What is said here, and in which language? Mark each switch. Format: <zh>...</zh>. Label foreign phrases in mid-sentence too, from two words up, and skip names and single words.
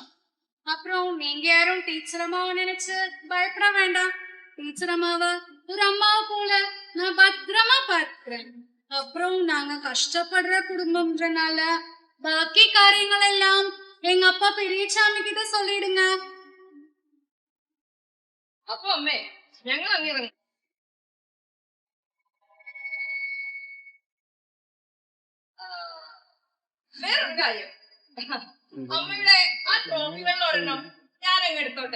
<ta>அப்புறம் நீங்க யாரும் டீச்சர் அம்மாவை நினைச்சு பயப்பட வேண்டாம். டீச்சர் அம்மாவை ஒரு அம்மாவை போல நான் பத்திரமா பார்க்கிறேன். அப்புறம் நாங்க கஷ்டப்படுற குடும்பம்ன்றனால பாக்கி காரியங்கள் எல்லாம் எங்க அப்பா பெரியசாமி கிட்ட சொல்லிடுங்க.</ta> <ml>അപ്പൊ അമ്മേ ഞങ്ങൾ അങ്ങിറങ്ങി. വേറൊരു കാര്യം, അമ്മയുടെ ആ ട്രോഫികളിൽ ഒരെണ്ണം ഞാൻ അങ്ങ് എടുത്തോട്ടെ.</ml>